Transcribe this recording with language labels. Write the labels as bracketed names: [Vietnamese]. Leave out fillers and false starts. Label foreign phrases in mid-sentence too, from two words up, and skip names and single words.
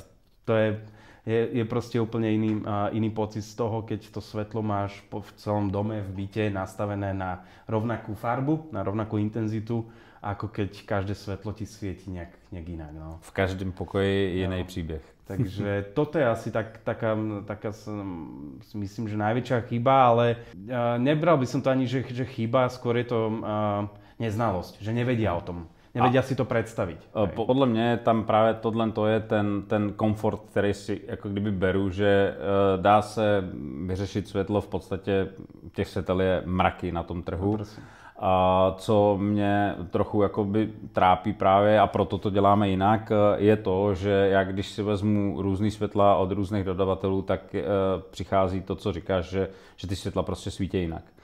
[Slovak] To je proste úplne iný pocit z toho, keď to svetlo máš v celom dome, v byte nastavené na rovnakú farbu, na rovnakú intenzitu, ako keď každé svetlo ti svieti nejak inak. No. [Czech] V každém pokoji [Slovak] je iný príbeh. Takže toto je asi taká myslím, že najväčšia chyba, ale nebral by som to ani, že chyba, skôr je to neznalosť, že nevedia o tom. Nevedia si to predstaviť. [Czech] Podle mě tam právě tohle je ten komfort, který si jako kdyby beru, že dá se vyřešit světlo, v podstatě těch světel je mraky na tom trhu. A co mě trochu jakoby trápí právě, a proto to děláme jinak, je to, že já když si vezmu různý světla od různých dodavatelů, tak přichází to, co říkáš, že ty světla prostě svítí jinak.